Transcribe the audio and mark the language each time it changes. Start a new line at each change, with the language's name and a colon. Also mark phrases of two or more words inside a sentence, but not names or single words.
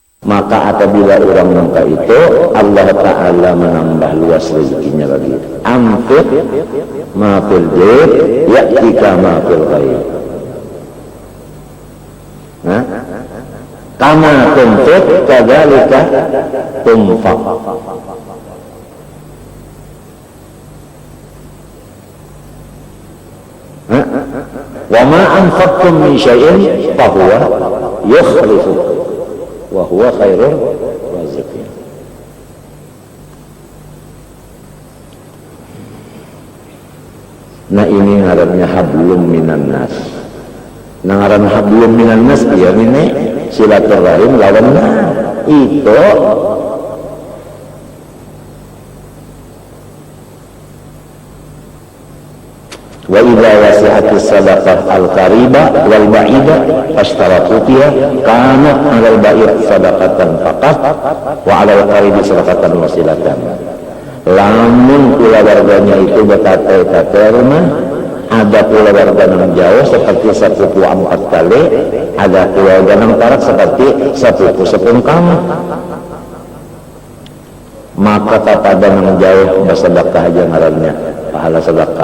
Banjar: Maka apabila orang minta itu, Allah Ta'ala menambah luas rezekinya lagi.
Arabic: أنفق ما في الجيب يأتيك ما في الغيب. كما تنفق كذلك تنفق. وما أنفقتم من شيء فهو يخلف وهو خير الرازقين.
Banjar: Nah ini ngarannya
Arabic: حبل من الناس.
Banjar: Nah ngaran
Arabic: حبل من الناس
Banjar: ya ini silaturahim lawanna itu
Arabic: وإذا وسعت الصدقة القريب والبعيد فاشترطت فيها كانت على البعيد صدقة فقط وعلى القريب صدقة وصلة.
Banjar: Lamun kulawarganya itu berkata-kata rumah, ada keluarga yang jauh seperti sepupu 4 kali, ada keluarga yang tarak seperti sepupu sepungkam. Maka kepada yang jauh bersedekah aja ngarannya pahala sedekah.